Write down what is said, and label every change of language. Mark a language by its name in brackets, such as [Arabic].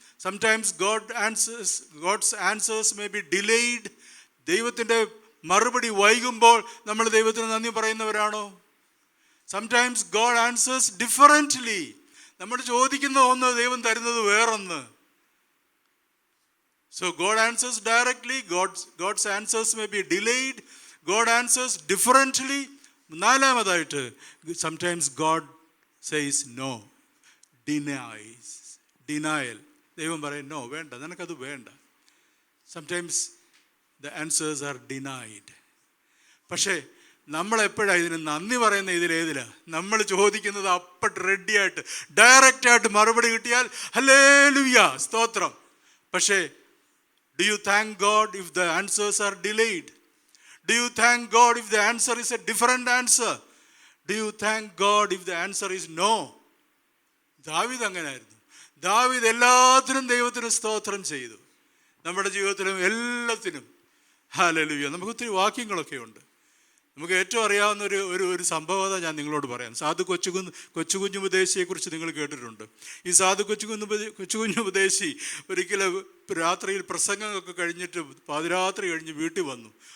[English] Sometimes God's answers may be delayed. [Malayalam] ദൈവത്തിൻ്റെ മറുപടി വൈകുമ്പോൾ നമ്മൾ ദൈവത്തിന് നന്ദി പറയുന്നവരാണോ? [English] Sometimes God answers differently. [Malayalam] നമ്മൾ ചോദിക്കുന്ന ഒന്ന്, ദൈവം തരുന്നത് വേറൊന്ന്. [English] So God answers directly, God's answers may be delayed, God answers differently. 4-മതായിട്ട്, sometimes God says no, denial. [Malayalam] ദൈവം പറയും, നോ, വേണ്ട, നിനക്കത് വേണ്ട. [English] Sometimes the answers are denied. [Malayalam] പക്ഷേ നമ്മളെപ്പോഴാണ് ഇതിന് നന്ദി പറയുന്ന? ഇതിലേതിലാണ്? നമ്മൾ ചോദിക്കുന്നത് അപ്പം റെഡിയായിട്ട് ഡയറക്റ്റായിട്ട് മറുപടി കിട്ടിയാൽ ഹല്ലേലൂയ, സ്തോത്രം. പക്ഷേ [English] do you thank God if the answers are delayed? Do you thank God if the answer is a different answer? Do you thank God if the answer is no? [Malayalam] ദാവീദ് അങ്ങനെയായിരുന്നു. ദാവീദ് എല്ലാത്തിനും ദൈവത്തിന് സ്തോത്രം ചെയ്തു. നമ്മുടെ ജീവിതത്തിലും എല്ലാത്തിനും ഹല്ലേലൂയ. നമുക്ക് ഒത്തിരി വാക്യങ്ങളൊക്കെ ഉണ്ട്. നമുക്ക് ഏറ്റവും അറിയാവുന്ന ഒരു സംഭവത ഞാൻ നിങ്ങളോട് പറയാം. സാധു കൊച്ചുകുഞ്ഞു ഉപദേശിയെക്കുറിച്ച് നിങ്ങൾ കേട്ടിട്ടുണ്ട്. ഈ സാധു കൊച്ചുകുഞ്ഞു ഉപദേശി ഒരിക്കലും രാത്രിയിൽ പ്രസംഗമൊക്കെ കഴിഞ്ഞിട്ട് പാതിരാത്രി കഴിഞ്ഞ് വീട്ടിൽ വന്നു.